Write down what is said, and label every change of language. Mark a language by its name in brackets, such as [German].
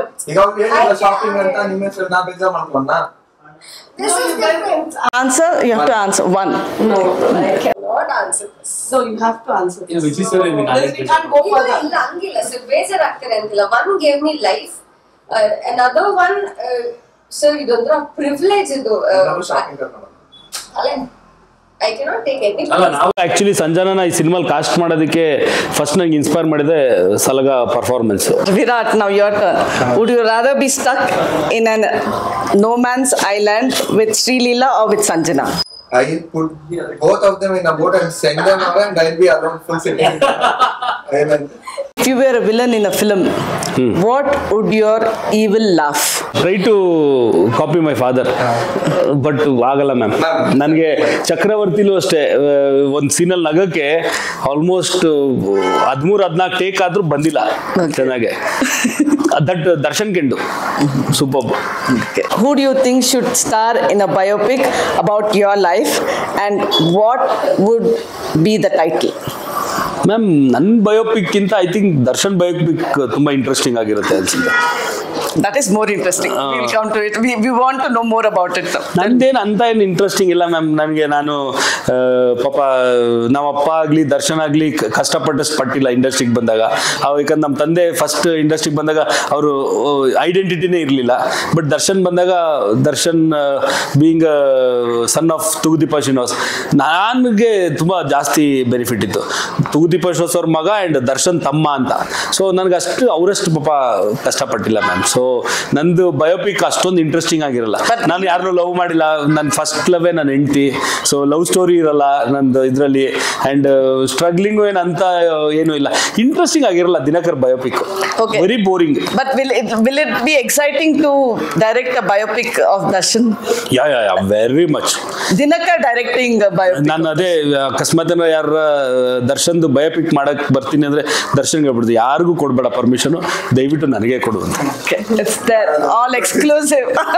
[Kannada] ಈಗ ಅವ್ರು ಹೇಳಿಲ್ಲ ಶಾಪಿಂಗ್ ಅಂತ, ನಿಮ್ಮ ಹೆಸರು ನಾ ಬೇಜಾರು ಮಾಡ್ಕೊಂಡ. [English] This is different. Answer, you have to answer one. No, I cannot. not answer this. So you have to answer this. Which is very Else we can't go further. [Kannada] ಇಲ್ಲ ಹಂಗಿಲ್ಲ ಸರ್ ಬೇಜಾರಾಗ್ತಾರೆ ಅಂತಿಲ್ಲ. [English] one gave me life, another one sir [Kannada] ಇದೊಂಥರ privilege ಇದು. ಅಲ್ಲ [English] I cannot take any. [Kannada] ಅಲ್ಲ ನಾವು actually ಸಂಜನನ ಈ ಸಿನಿಮಾಲ್ cost ಮಾಡೋದಕ್ಕೆ ಫಸ್ಟ್ ನಂಗೆ ಇನ್ಸ್ಪೈರ್ ಮಾಡಿದೆ ಸಲಗ performance. [English] Virat, now your turn. Would you rather be stuck in an no man's island with Srilila or with Sanjana? I put both of them in a boat and send them away, and I'll be alone full city. Amen. If you were a villain in a film, what would your evil laugh? Try to copy my father, but [Kannada] ಆಗಲ್ಲ ma'am. ನನಗೆ ಚಕ್ರವರ್ತಿಲೂ ಅಷ್ಟೇ ಒಂದು ಸೀನಲ್ಲಿ ನಗಕ್ಕೆ almost 13-14 take ಆದ್ರೂ ಬಂದಿಲ್ಲ ಚೆನ್ನಾಗೆ. That Darshan ಕೆಂಡು super. [English] Who do you think should star in a biopic about your life, and what would be the title? [Kannada] Ma'am ನನ್ನ ಬಯೋಪಿಕ್ಕಿಂತ [English] I think [Kannada] Darshan biopic ತುಂಬ interesting ಆಗಿರುತ್ತೆ ಅನ್ಸುತ್ತೆ. [English] That is more interesting. We'll come to it. We want to know more about it. [Kannada] ನಂದೇನು ಅಂತ ಏನು interesting ಇಲ್ಲ ma'am. ನನಗೆ ನಾನು ಪಾಪ ನಮ್ಮಪ್ಪ ಆಗಲಿ ದರ್ಶನ್ ಆಗಲಿ ಕಷ್ಟಪಟ್ಟಷ್ಟು ಪಟ್ಟಿಲ್ಲ ಇಂಡಸ್ಟ್ರಿಗೆ ಬಂದಾಗ. ಯಾಕಂದ್ರೆ ನಮ್ಮ ತಂದೆ ಫಸ್ಟ್ ಇಂಡಸ್ಟ್ರಿಗೆ ಬಂದಾಗ ಅವರು ಐಡೆಂಟಿಟಿನೇ ಇರಲಿಲ್ಲ. ಬಟ್ ದರ್ಶನ್ ಬಂದಾಗ Darshan [English] being son of [Kannada] Thoogudeepa Srinivas, ನನಗೆ ತುಂಬ ಜಾಸ್ತಿ ಬೆನಿಫಿಟ್ ಇತ್ತು. ತೂಗುದೀಪ ಶ್ರೀನಿವಾಸ್ ಅವ್ರ ಮಗ ಆ್ಯಂಡ್ ದರ್ಶನ್ ತಮ್ಮ ಅಂತ. ಸೊ ನನಗೆ ಅಷ್ಟು ಅವರಷ್ಟು ಪಾಪ ಕಷ್ಟಪಟ್ಟಿಲ್ಲ ಮ್ಯಾಮ್. ಸೊ ನಂದು ಬಯೋಪಿಕ್ ಅಷ್ಟೊಂದು ಇಂಟ್ರೆಸ್ಟಿಂಗ್ ಆಗಿರಲ್ಲ. ನಾನು ಯಾರನ್ನೂ ಲವ್ ಮಾಡಿಲ್ಲ, ನನ್ನ ಫಸ್ಟ್ ಲವೇ ನನ್ನ ಹೆಂಡತಿ. ಸೊ ಲವ್ ಸ್ಟೋರಿ ಇರಲ್ಲ ನಂದು ಇದರಲ್ಲಿ, ಆ್ಯಂಡ್ ಸ್ಟ್ರಗ್ಲಿಂಗು ಏನಂತ ಏನೂ ಇಲ್ಲ. ಇಂಟ್ರೆಸ್ಟಿಂಗ್ ಆಗಿರಲ್ಲ Dinakar biopic. [English] Very boring. But will it be exciting to direct a biopic of Darshan? Yeah very much. Dinakar directing a biopic. [Kannada] ನಾನು ಅದೇ ಅಕಸ್ಮಾತ್ ಯಾರ ದರ್ಶನ್ದು ಬಯೋಪಿಕ್ ಮಾಡಕ್ ಬರ್ತೀನಿ ಅಂದ್ರೆ ದರ್ಶನ್ಗೆ ಹೇಳ್ಬಿಡ್ದು, ಯಾರಿಗೂ ಕೊಡ್ಬೇಡ ಪರ್ಮಿಷನ್, ದಯವಿಟ್ಟು ನನಗೆ ಕೊಡು ಅಂತ. [English] It's there, all exclusive.